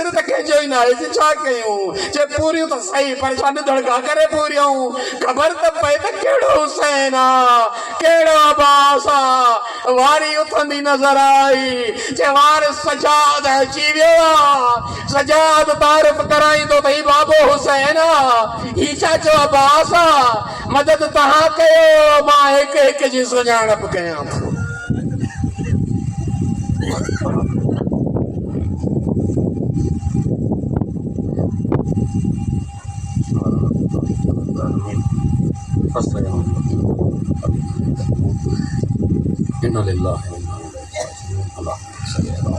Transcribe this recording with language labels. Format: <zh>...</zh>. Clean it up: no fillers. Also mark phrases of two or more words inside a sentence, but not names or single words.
<sd>त कंहिंजो ई न आहे छा कयूं जे पूरियूं त सही पर छा निधड़का करे पूरियूं ख़बर त पए त कहिड़ो हुसैन आहे कहिड़ो अब्बास आहे वारी उथंदी नज़र आई जे वार सजाद अची वियो आहे सजाद तारीफ़ कराईंदो त ही बाबो हुसैन आहे ही चाचो अब्बास आहे मदद तव्हां कयो मां हिक हिक जी सुञाणप कयां थो</sd> <ar>إنا لله وإنا إليه راجعون اللهم صل على</ar>